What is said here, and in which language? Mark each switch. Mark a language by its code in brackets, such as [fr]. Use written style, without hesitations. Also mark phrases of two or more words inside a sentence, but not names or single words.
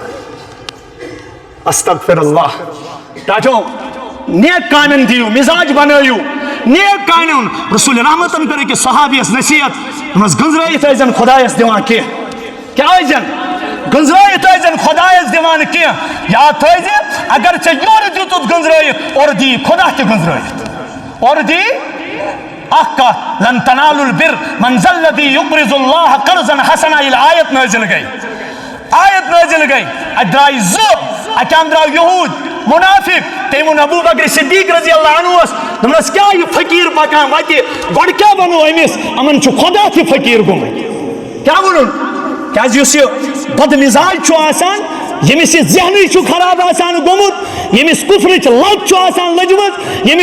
[ks] استغفر اللہ ٹاٹھو نیک کامٮ۪ن دِیِو مِزاج بنٲیِو نیک کامٮ۪ن ہُنٛد رسول رحمتن کٔر أکِس صحابیس نصیحت دوٚپنس گنٛزرٲیِتھ ٲسۍ زن خۄدایس دِوان کینٛہہ کیٛاہ ٲسۍ زن گنٛزرٲیِتھ ٲسۍ زن خۄدایس دِوان کینٛہہ یاد تھٲیزِ اگر ژےٚ یورٕ دِتُتھ گنٛزرٲیِتھ اورٕ دِیی خۄدا تہِ گنٛزرٲیِتھ اورٕ دِیی اکھ کتھ [ar] لن تنالوا البر من ذا الذي يقرض الله قرضا حسنا [ks] ییٚلہِ آیت نٲزِل گٔے اتہِ درٛایہِ زٕ اتہِ درٛاو یہوٗد منافق تٔمۍ ووٚن ابوٗ بکر صدیٖق [ar] رضی اللہ [ks] عنہُس دوٚپنس کیٛاہ یہِ فقیٖر پکان وتہِ گۄڈٕ کیٛاہ وَنو أمِس یِمن چھُ خۄدا تہِ فقیٖر گوٚمُت کیٛاہ ووٚنُن کیٛازِ یُس یہِ بد مِزاج چھُ آسان ییٚمِس یہِ ذہنٕے چھُ خراب آسان گوٚمُت ییٚمِس کُفرٕچ لت چھُ آسان لٔجمٕژ ییٚمِس